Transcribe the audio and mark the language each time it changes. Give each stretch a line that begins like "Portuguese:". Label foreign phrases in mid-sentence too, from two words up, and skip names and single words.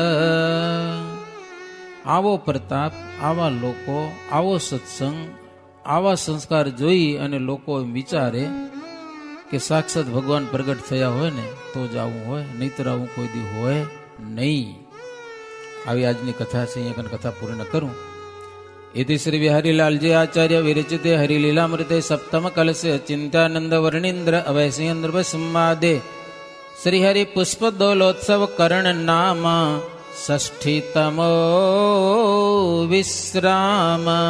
Gujarati: આવો પ્રતાપ, આવા લોકો, આવો સત્સંગ, આવા સંસ્કાર જોઈ અને લોકો વિચારે કે સાક્ષાત ભગવાન પ્રગટ થયા હોય ને તો જ આવું હોય, નહીતર આવું કોઈ દી હોય નહીં. આવી આજની કથા છે, અહીંયા કથા પૂર્ણ કરું.
Sanskrit: इति श्री बिहारीलालजी आचार्य विरचिते हरिलीलामृते सप्तम कलसे चिंतानंद वर्णींद्र अवैसेन्द्र संवादे श्रीहरि पुष्प दोलोत्सव करण नाम षष्ठीतमो विश्राम.